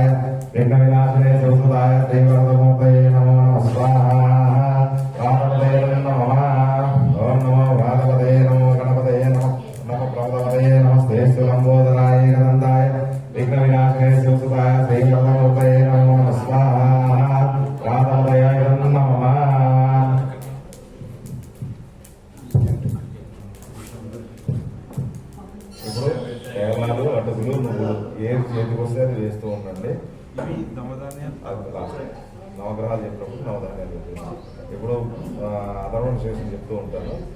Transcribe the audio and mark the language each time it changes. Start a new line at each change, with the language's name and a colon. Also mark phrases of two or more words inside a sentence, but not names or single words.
Sanskrit: विघ्नविनाशिने शिवसुताय श्रीवरदमूर्तये नमो नमः स्वाहा व्रातपतये नमः ओम नमो व्रातपतये नमो गणपतये नमः प्रमदपतये नमस्ते सुलम्बोदराय एकदन्ताय विघ्नविनाशिने शिवसुताय श्रीवरदमूर्तये नमो नमः स्वाहा व्रातपतये नमः
Telugu: ఇప్పుడు కేరళలో అటుకులు నువ్వులు ఏది చేతికి వస్తే అది వేస్తూ ఉండండి. ఇవి నవధాన్యాలు అది లాస్ట్ నవగ్రహాలు చెప్పినప్పుడు నవధాన్యాలు చెప్తున్నాను. ఇప్పుడు అధర్వణ శేషం చెప్తూ ఉంటాను.